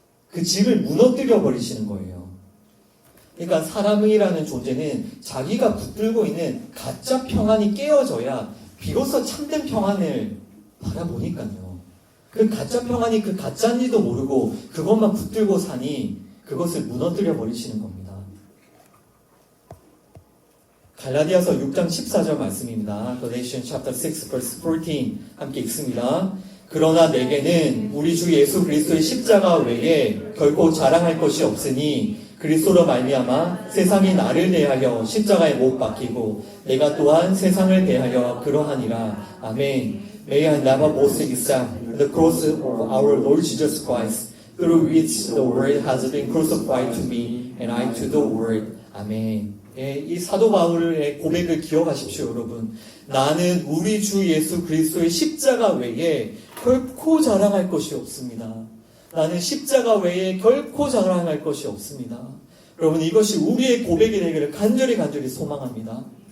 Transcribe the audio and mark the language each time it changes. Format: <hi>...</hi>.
<ko>그 집을 무너뜨려 버리시는 거예요. 그러니까 사람이라는 존재는 자기가 붙들고 있는 가짜 평안이 깨어져야 비로소 참된 평안을 바라보니까요. 그 가짜 평안이 그 가짜인지도 모르고 그것만 붙들고 사니 그것을 무너뜨려 버리시는 겁니다. 갈라디아서 6장 14절 말씀입니다.</ko> <en>Galatians chapter 6 verse 14</en> <ko>함께 읽습니다. 그러나 내게는 우리 주 예수 그리스도의 십자가 외에 결코 자랑할 것이 없으니 그리스도로 말미암아 세상이 나를 대하여 십자가에 못 박히고 내가 또한 세상을 대하여 그러하니라. 아멘.</ko> <en>May I never boast except the cross of our Lord Jesus Christ, through which the world has been crucified to me, and I to the world.</en> <ko>아멘. 예, 이 사도 바울의 고백을 기억하십시오, 여러분. 나는 우리 주 예수 그리스도의 십자가 외에 결코 자랑할 것이 없습니다. 나는 십자가 외에 결코 자랑할 것이 없습니다. 여러분, 이것이 우리의 고백이 되기를 간절히 소망합니다.</ko>